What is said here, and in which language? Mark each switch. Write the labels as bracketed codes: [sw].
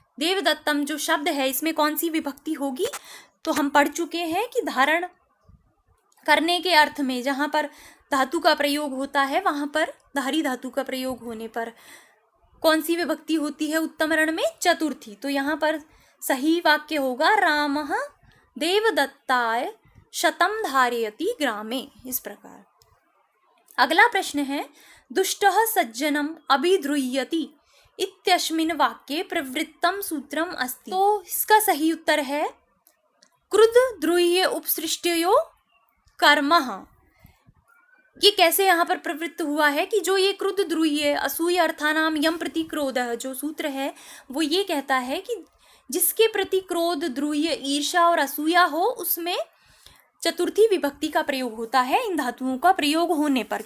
[hi] देवदत्तम जो शब्द है इसमें कौन सी विभक्ति होगी? तो हम पढ़ चुके हैं कि धारण करने के अर्थ में जहाँ पर धातु का प्रयोग होता है वहाँ पर धारी धातु का प्रयोग होने पर कौन सी विभक्ति होती है? उत्तमरण में चतुर्थी। तो यहाँ पर सही वाक्य होगा [sa] रामः देवदत्ताय शतम धारयति ग्रामे, [hi] इस प्रकार। अगला प्रश्न है [sa] दुष्टः सज्जनम अभिद्रुह्यति इत्यस्मिन् वाक्ये प्रवृत्तम सूत्रम अस्ति। [hi] तो इसका सही उत्तर है [sa] क्रुद्ध द्रुह्य उपसृष्टयो कर्मः। [hi] ये कैसे यहाँ पर प्रवृत्त हुआ है कि जो ये [sa] क्रुद्ध द्रुह्य असूय अर्थानाम यम प्रति क्रोधः [hi] जो सूत्र है वो ये कहता है कि जिसके प्रति क्रोध, द्रुह्य, ईर्ष्या और असूया हो उसमें चतुर्थी विभक्ति का प्रयोग होता है इन धातुओं का प्रयोग होने पर।